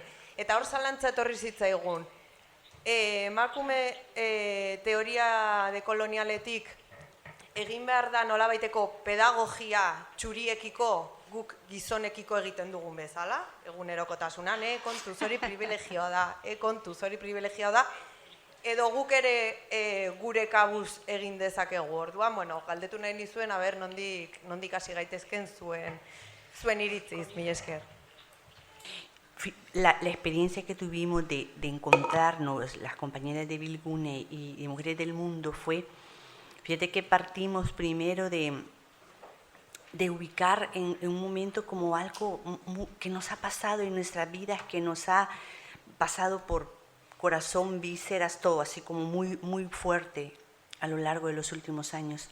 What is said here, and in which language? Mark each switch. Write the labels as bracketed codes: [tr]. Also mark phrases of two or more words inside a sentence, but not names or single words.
[eu] Eta hor zalantza etorri zitzaigun. Emakume teoria dekolonialetik egin behar da nolabaiteko pedagogia txuriekiko guk gizonekiko egiten dugun bezala, egunerokotasunan, kontuz hori privilegioa da, edo guk ere gure kabuz egin dezakegu. Orduan, galdetu nahi nizuen, nondik hasi gaitezken zuen iritziz, mila esker. [es] La experiencia que tuvimos de encontrarnos, las compañeras de Bilgune y de Mujeres del Mundo, fue, fíjate que partimos primero de ubicar en un momento como algo que nos ha pasado en nuestras vidas, que nos ha pasado por corazón, vísceras, todo así como muy fuerte a lo largo de los últimos años.